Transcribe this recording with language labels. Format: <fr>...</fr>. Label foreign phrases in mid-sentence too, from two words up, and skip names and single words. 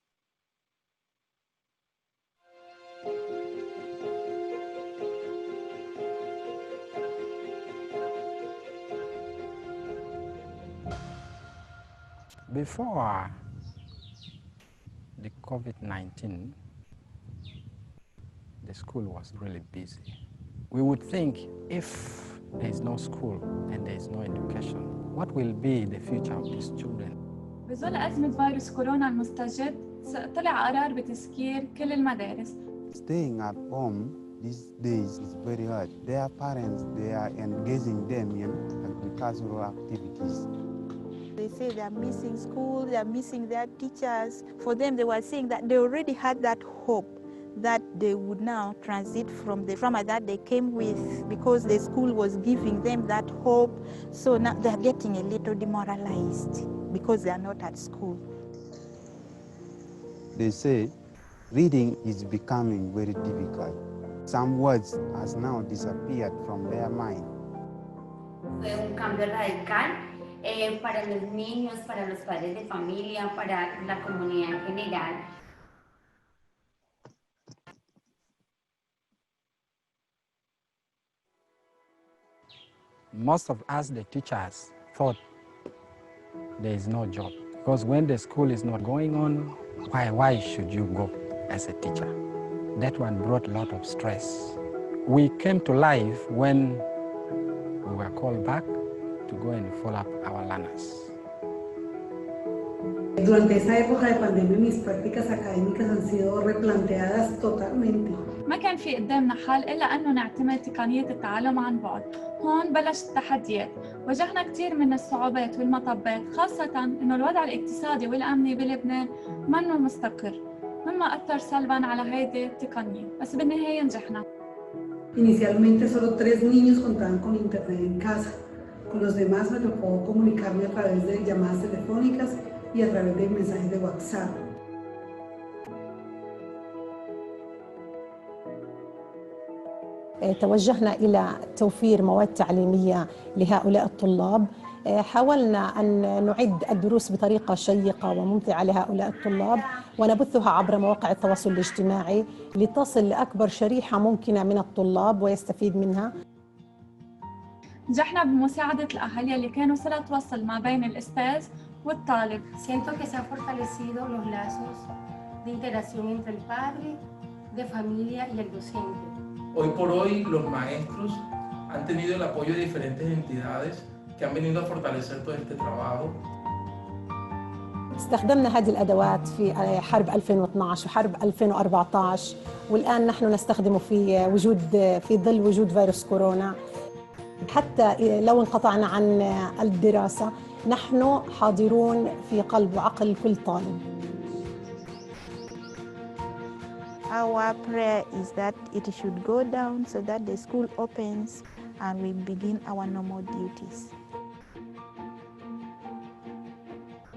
<en>Before the COVID-19, the school was really busy. We would think if there is no school and there is no education, what will be the future of these children?</en> <ar>بظل أزمة فيروس كورونا المستجد، طلع قرار بتسكير كل المدارس.</ar> <en>Staying at home these days is very hard. Their parents, they are engaging them in agricultural activities. They say they are missing school, they are missing their teachers. For them, they were saying that they already had that hope that they would now transit from the trauma that they came with because the school was giving them that hope. So now they are getting a little demoralized because they are not at school. They say reading is becoming very difficult. Some words has now disappeared from their mind.</en> <es>Fue un cambio radical para los niños, para los padres de familia, para la comunidad en general.</es> <en>Most of us, the teachers, thought there is no job. Because when the school is not going on, why should you go as a teacher? That one brought a lot of stress. We came to life when we were called back to go and follow up our learners.</en> <es>Durante esta época de pandemia, mis prácticas académicas han sido replanteadas totalmente.</es> <ar>ما كان في قدامنا حل إلا أنه نعتمد تقنية التعلم عن بعد. هون بلشت التحديات. واجهنا كثير من الصعوبات والمطبات، خاصة إنه الوضع الاقتصادي والأمني بلبنان منه مستقر، مما أثر سلباً على هيدي التقنية، بس بالنهاية نجحنا.</ar> <es>Inicialmente solo 3 niños contaban con internet en casa. Con los demás me tocó comunicarme a través de llamadas telefónicas y a través de mensajes de WhatsApp.</es> <ar>توجهنا إلى توفير مواد تعليمية لهؤلاء الطلاب. حاولنا أن نعد الدروس بطريقة شيقة وممتعة لهؤلاء الطلاب ونبثها عبر مواقع التواصل الاجتماعي لتصل لأكبر شريحة ممكنة من الطلاب ويستفيد منها. نجحنا بمساعدة الأهالي اللي كانوا صلة وصل ما بين الأستاذ والطالب.</ar> <es>Siento que se han fortalecido los lazos de interacción entre el padre, de familia y el docente. Hoy por hoy los maestros han tenido el apoyo de diferentes entidades que han venido a fortalecer todo este trabajo.</es> <ar>استخدمنا هذه الأدوات في حرب 2012 وحرب 2014 والآن نحن نستخدمه في ظل وجود فيروس كورونا. حتى لو انقطعنا عن الدراسة نحن حاضرون في قلب وعقل كل طالب.</ar> <en>Our prayer is that it should go down so that the school opens and we begin our normal duties.</en>